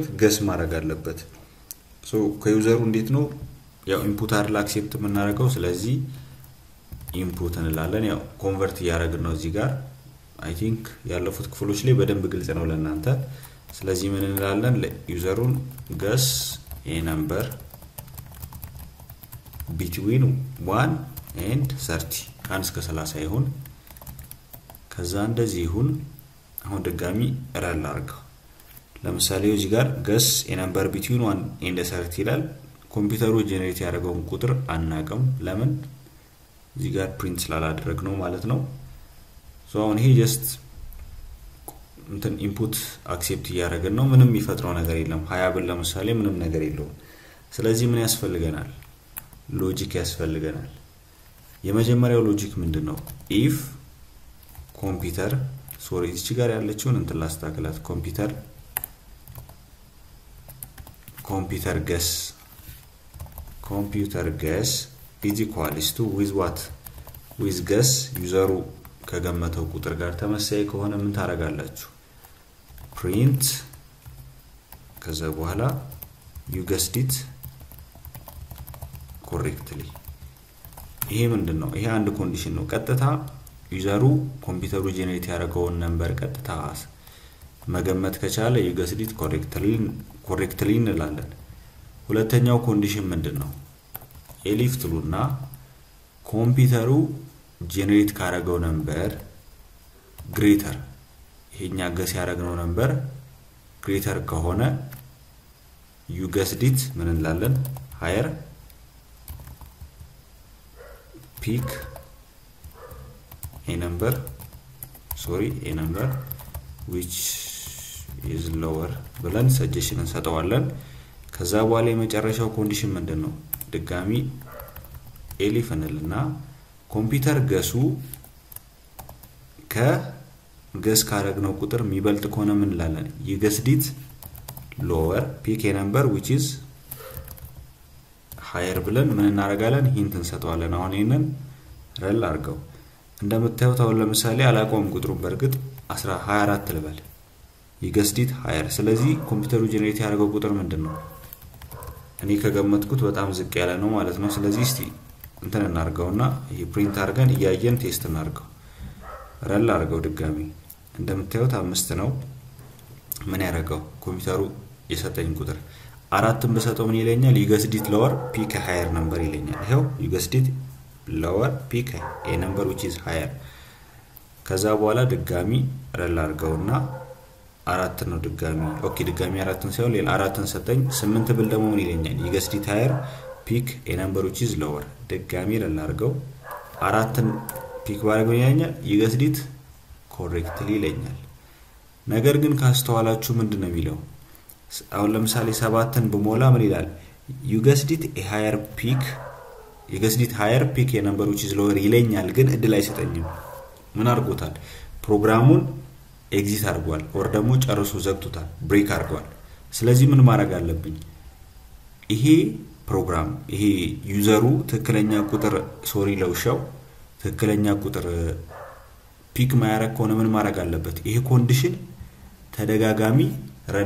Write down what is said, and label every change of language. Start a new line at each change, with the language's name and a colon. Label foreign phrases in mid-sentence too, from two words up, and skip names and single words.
Amharic: ገስ ማድረግ አለበት። ከዩዘሩ እንዴት ነው ያው ኢንፑት አይደል አክሴፕት የምናደርገው። ስለዚህ ኢንፑት እንላለን። ያው ኮንቨርት እያደረግን ነው እዚህ ጋር
English: I think
Amharic: ያለፉት ክፍሎች ላይ በደንብ ግልጽ ነው ለእናንተ። ስለዚህ ምን እንላለን? ለዩዘሩን ገስ
English: a number between 1 and 30
Amharic: ከ1 እስከ 30 ይሁን። ከዛ እንደዚህ ይሁን። አሁን ድጋሚ ራን ላድርገው። ለምሳሌ እዚህ ጋር ገስ
English: a number between 1 and 30
Amharic: ይላል። ኮምፒውተሩ ጀነሬት ያደርገውን ቁጥር አናውቅም። ለምን? እዚህ ጋር ፕሪንት ስላላደረግነው ማለት ነው። አሁን ይሄ ጀስት እንትን ኢንፑት አክሴፕት እያደረግን ነው። ምንም የሚፈጥረው ነገር የለም። 20 ብር ለምሳሌ ምንም ነገር የለውም። ስለዚህ ምን ያስፈልገናል? ሎጂክ ያስፈልገናል። የመጀመሪያው ሎጂክ ምንድነው? if ኮምፒውተር እዚህ ጋር ያለችውን እንትን ላስተካክላት።
English: computer guess is equals to with what? with guess
Amharic: ዩዘሩ ከገመተው ቁጥር ጋር ተመሳሳይ ከሆነ ምን ታረጋላችሁ? print ከዛ በኋላ
English: you guessed it correctly።
Amharic: ይሄ ምንድነው? ይሄ አንድ ኮንዲሽን ነው። ቀጥታ ዩዘሩ ኮምፒውተሩ ጀነሬት ያደረገውን ነምበር ቀጥታ መገመት ከቻለ
English: you guessed it correctly
Amharic: እንላለን። ሁለተኛው ኮንዲሽን ምንድነው? elif ትሉና ኮምፒውተሩ ጀነሬት ካረገው ነምበር ግሬተር ይሄኛ ገስ ያረግነው ነምበር ግሬተር ከሆነ
English: you guessed it
Amharic: ምን እንላለን?
English: higher pick a number which is lower
Amharic: ብለን ሰጀሽን እንሰጠዋለን። ከዛ በኋላ የመጨረሻው ኮንዲሽን ምንድነው? ድጋሚ elif እንልና ኮምፒውተር ገሱ ከገስ ካረግነው ቁጥር የሚበልጥ ከሆነ ምን እንላለን?
English: you guessed it lower pick a number which is
Amharic: ሃየር ብለን ምን እናረጋለን ሂንት እንሰጠዋለን አሁን ይሄንን ረን ላርገው እንደምታዩት አሁን ለምሳሌ አላቆም ቁጥሩን በርግጥ 24 ልበል
English: you guessed it higher
Amharic: ስለዚህ ኮምፒውተሩ ጄኔሬት ያደርገው ቁጥር ምንድነው እኔ ከገመትኩት በጣም ዝቅ ያለ ነው ማለት ነው ስለዚህ እስቲ እንትን እናርገውና ይሄ ፕሪንት አርገን ያያየን ቴስት እናርገው ረን ላርገው ድጋሚ እንደምታዩት 5 ነው ምን ያደርገው ኮምፒውተሩ የሰጠኝ ቁጥር 4ን በሰጠው ምን ይለኛል
English: you guessed it lower pick higher number
Amharic: ይለኛል ይሄው ይገስዲት
English: lower peak a number which is higher
Amharic: ከዛ በኋላ ድጋሚ ረን ላርገውና 4 ነው ድጋሚ ኦኬ ድጋሚ 4ን ሳይሆን ሌላ 4ን ሰጠኝ 8 ብል ደግሞ ምን ይለኛል
English: you guessed it higher pick a number which is lower
Amharic: ድጋሚ ረን ላርገው 4ን ፒክ ባረገው ይለኛል ይገስዲት correctly ይለኛል ነገር ግን ካስተዋላችሁ ምንድነው የሚለው አሁን ለምሳሌ 7ን በሞላ ምን ይላል ይገስዲት
English: a higher peak you guessed it higher pick
Amharic: የነምበር
English: which is lower
Amharic: ይለኛል ግን እድል አይሰጠኝም ምን አርጎታል ፕሮግራሙን ኤግዚት አርጓል ወር ደግሞ ጨርሶ ዘግቶታል ብሬክ አርጓል ስለዚህ ምን ማድረግ አለብኝ ይሄ ፕሮግራም ይሄ ዩዘሩ ትክክለኛ ቁጥር ሶሪ ለውሻው ትክክለኛ ቁጥር ፒክ ማያረግ ከሆነ ምን ማድረግ አለበት ይሄ ኮንዲሽን ተደጋጋሚ ረን